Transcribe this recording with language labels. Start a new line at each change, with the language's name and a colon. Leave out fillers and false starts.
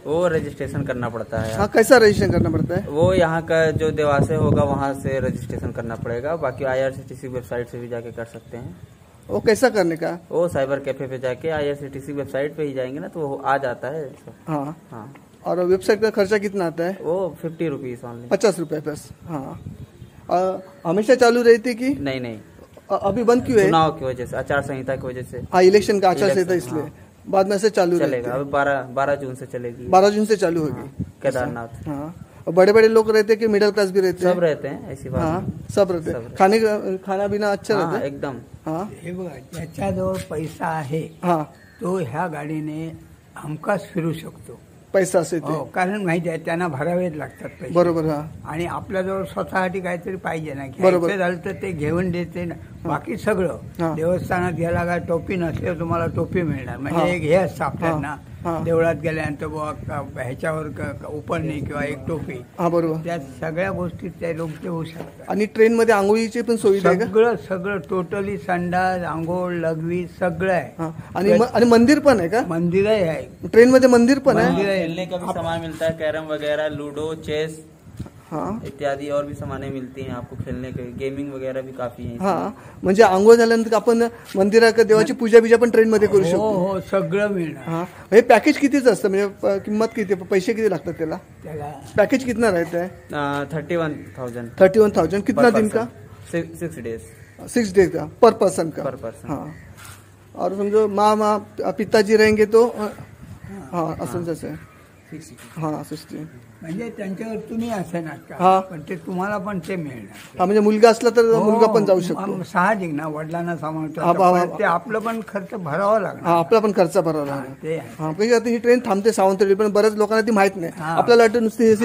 Hindi: वो रजिस्ट्रेशन करना पड़ता है. हाँ कैसा रजिस्ट्रेशन करना पड़ता है. वो यहाँ का जो देवास होगा वहाँ से रजिस्ट्रेशन करना पड़ेगा. बाकी IRCTC वेबसाइट से भी जाके कर सकते हैं. वो कैसा करने का. वो साइबर कैफे पे जाके IRCTC वेबसाइट पे ही जाएंगे ना तो वो आ जाता है. हाँ हाँ. और वेबसाइट का खर्चा कितना आता है. वो 50 रुपीज ऑनली. 50 रुपए बस. हाँ. हमेशा चालू रहती कि नहीं नहीं, अभी बंद क्यों है? चुनाव की वजह से, आचार संहिता की वजह से। हाँ, इलेक्शन का आचार संहिता, इलेक्शन, इसलिए हाँ। बाद में से चालू चलेगा। अभी 12 जून से चलेगी। 12 जून से चालू होगी। केदारनाथ। हाँ, और बड़े बड़े लोग रहते हैं कि मिडिल क्लास भी रहते हैं? सब रहते हैं, ऐसी बात हाँ, नहीं। सब रहते हैं। खाना पीना अच्छा रहता हाँ, है? एकदम। हाँ
Marathi: हे बघा, ज्याच्याजवळ पैसा आहे हाँ, तो ह्या गाडीने हमखास फिरू शकतो. पैसा असेल ते. हो, कारण माहिती आहे त्यांना भरावेच लागतात पैसे. बरोबर. हा, आणि आपल्याजवळ स्वतःसाठी काहीतरी पाहिजे ना. बरोबर. घ्यायचं झालं तर ते घेऊन देते ना. बाकी सगळं हा. देवस्थानात गेला का टोपी नसल्यावर तुम्हाला टोपी मिळणार. हा. म्हणजे एक हे असतं आपल्याला हा. देवळात गेल्यानंतर बुवा ह्याच्यावर उपरणी किंवा एक टोपी, हा, बरोबर. त्या सगळ्या गोष्टी ते लोक देऊ शकतात. आणि ट्रेन मध्ये आंघोळीची पण सुविधा आहे का? सगळं सगळं टोटली संडास, आंघोळ, लघवी सगळं आहे. हा, आणि मंदिर पण आहे का? मंदिरही आहे. ट्रेन मध्ये मंदिर पण आहे? मंदिर आहे.
Hindi: खेलने का भी सामान मिलता है, कैरम वगैरह, लूडो, चेस हाँ इत्यादि और भी सामानें मिलती हैं आपको खेलने के। गेमिंग वगैरह भी काफी है।
Marathi: हा, म्हणजे आंघोळ झाल्यानंतर आपण मंदिरात देवाची पूजा बिजा पण ट्रेन मध्ये करू हो शकतो? हो, सगळं मिळणार हा, हे पॅकेज कितीच असतं? म्हणजे किंमत किती, पैसे किती लागतात त्याला? त्याला.
Hindi: पैकेज कितना रहता है? 31,000 31,000 कितना दिन का? 6 डेज 6 डेज का पर पर्सन का? पर पर्सन। हाँ, और समझो माँ पिताजी रहेंगे तो हाँ
Marathi: असं जसं
Hindi: हाँ 60.
Marathi: म्हणजे त्यांच्यावर तुम्ही असणार हा. का, पण ते तुम्हाला पण ते मिळणार. हा, म्हणजे मुलगा असला तर मुलगा पण जाऊ शकतो? हो, साहजिक ना, वडिलांना सांभाळतो हा, पण ते आपलं पण खर्च भरावा लागणार. हा, आपला पण खर्च भरावा हा, लागणार. ते आहे. हा, म्हणजे आता ही ट्रेन थांबते सावंतवाडी, पण बऱ्याच लोकांना ती माहित नाही. हा. आपल्याला वाटतं नुसती अशी